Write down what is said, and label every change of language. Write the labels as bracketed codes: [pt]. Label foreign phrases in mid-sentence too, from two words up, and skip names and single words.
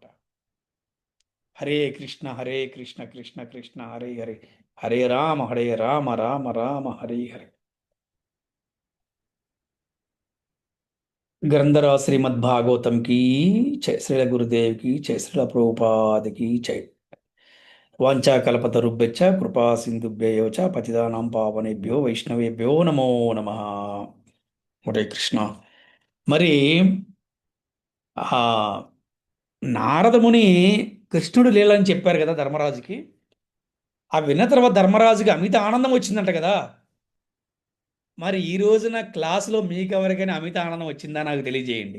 [sa] హరే కృష్ణ కృష్ణ కృష్ణ హరే హరే, హరే రామ రామ రామ హరే హరే. [hi] ग्रंथरा श्रीमद्भागवतम् की जय, श्रील गुरुदेव की जय, श्रील प्रभुपाद की जय. [sa] వాంఛాకల్పతరుభ్యశ్చ కృపా సింధుభ్యో చ పతితానాం పావనేభ్యో వైష్ణవేభ్యో నమో నమః. హరే కృష్ణ. [te] మరి ఆ నారదముని కృష్ణుడు లీలని చెప్పారు కదా ధర్మరాజుకి. ఆ విన్న తర్వాత ధర్మరాజుకి అమిత ఆనందం వచ్చిందంట కదా. మరి ఈ రోజున క్లాసులో మీకు ఎవరికైనా అమిత ఆనందం వచ్చిందా నాకు తెలియజేయండి.